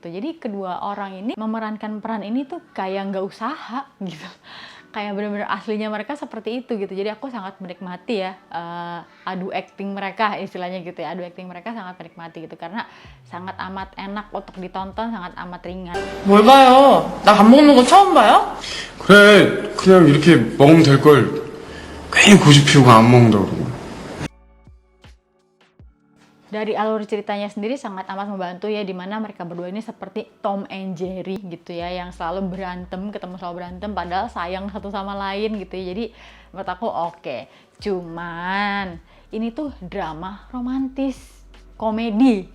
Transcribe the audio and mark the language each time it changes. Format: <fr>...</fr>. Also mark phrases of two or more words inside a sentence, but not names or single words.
<id>Jadi kedua orang ini memerankan peran ini tuh kayak nggak usaha gitu, kayak bener-bener aslinya mereka seperti itu gitu. Jadi aku sangat menikmati ya adu acting mereka, istilahnya gitu ya, adu acting mereka sangat menikmati gitu, karena sangat amat enak untuk ditonton, sangat amat ringan.</id> <ko>뭘 봐요? 나 밥 먹는 거 처음 봐요? 그래, 그냥 이렇게 먹으면 될 걸 괜히 고집 피우고 안 먹는다고 그러고.</ko> <id>Dari alur ceritanya sendiri sangat amat membantu ya, dimana mereka berdua ini seperti Tom and Jerry gitu ya, yang selalu berantem, selalu berantem, padahal sayang satu sama lain gitu ya. Jadi menurut aku oke. Cuman ini tuh drama romantis komedi.</id>